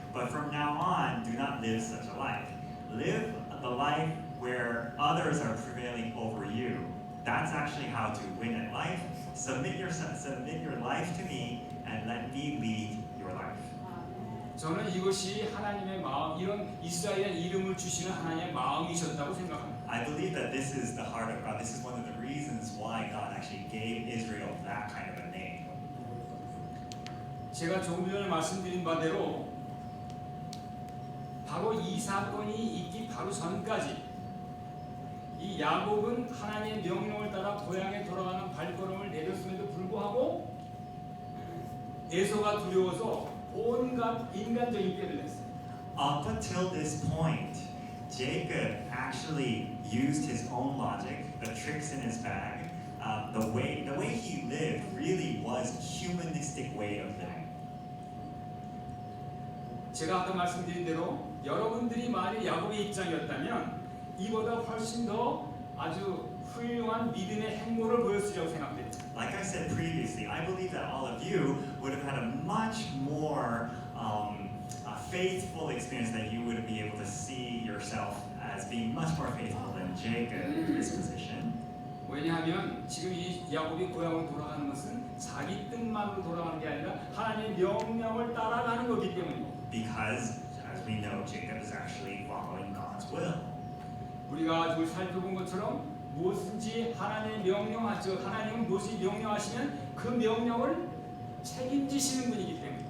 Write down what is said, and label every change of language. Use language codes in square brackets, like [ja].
[en] But from now on, do not live such a life. Live the life where others are prevailing over you. That's actually how to win at life. Submit your life to me and let me lead your life. [ko] 저는 이것이 하나님의 마음, 이런 이스라엘의 이름을 주시는 하나님의 마음이셨다고 생각합니다. [en] I believe that this is the heart of God. This is one of the reasons why God actually gave Israel that kind of a name. [ko] 제가 조금 전에 말씀드린 바대로 바로 이 사건이 있기 바로 전까지 이 야곱은 하나님의 명령을 따라 고향에 돌아가는 발걸음을 내렸음에도 불구하고 에서가 두려워서 온갖 인간적인 꾀를 냈어요. [en] Up until this point, Jacob actually used his own logic, the tricks in his bag. The way he lived really was humanistic way of living. [ko] 제가 아까 말씀드린 대로 여러분들이 만약 야곱의 입장이었다면 이보다 훨씬 더 아주 훌륭한 믿음의 행보를 보였으리라고 생각됩니다. [en] Like I said previously, I believe that all of you would have had a much more faithful experience, that you would be able to see yourself as being much more faithful than Jacob in this position. [ko] 왜냐하면 지금 이 야곱이 고향으로 돌아가는 것은 자기 뜻만으로 돌아가는 게 아니라 하나님의 명령을 따라가는 거기 때문입니다. [en] Because, as we know, Jacob is actually following God's will. [ko] 우리가 지금 살펴본 것처럼 무엇인지 하나님의 명령하죠. 하나님은 무엇이 명령하시면 그 명령을 책임지시는 분이기 때문에.